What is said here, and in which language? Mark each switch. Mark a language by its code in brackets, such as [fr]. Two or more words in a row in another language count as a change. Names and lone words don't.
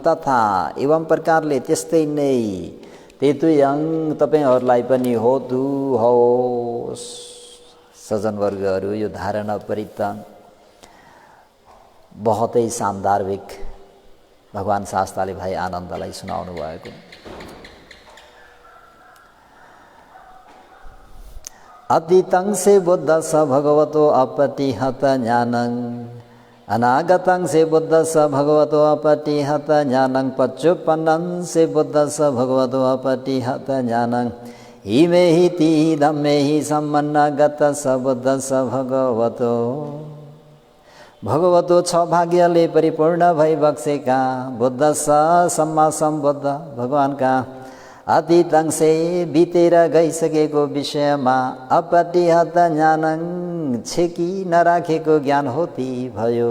[ne] तथा एवं प्रकारले त्यस्तै नै तेतुयङ तपाईहरूलाई पनि होतु होस्। सज्जनवर्गहरू, यो धारणा परिता बहुतै सान्दर्भिक भगवान शास्ताले भाइ आनन्दलाई सुनाउनु भएको। [pi] अतीतं से बुद्ध स भगवतो अपतिहत ज्ञानं अनागतं से बुद्ध स भगवतो अपटिहत ज्ञानं पच्चुपन्नं से बुद्ध स भगवतो अपटिहत ज्ञानं हिमे हि ति धम्मे हि सम्मन्नागत स बुद्ध स भगवतो [ne] भगवतो छ भाग्यले परिपूर्ण भई बक्सेका [pi] बुद्ध स सम्मा सम्बुद्ध [ne] भगवानका [pi] अतीतं से [ne] बितेर गइसकेको विषयमा [pi] अपटिहत ज्ञानं [ne] छेकी नराखेको ज्ञान होती भयो।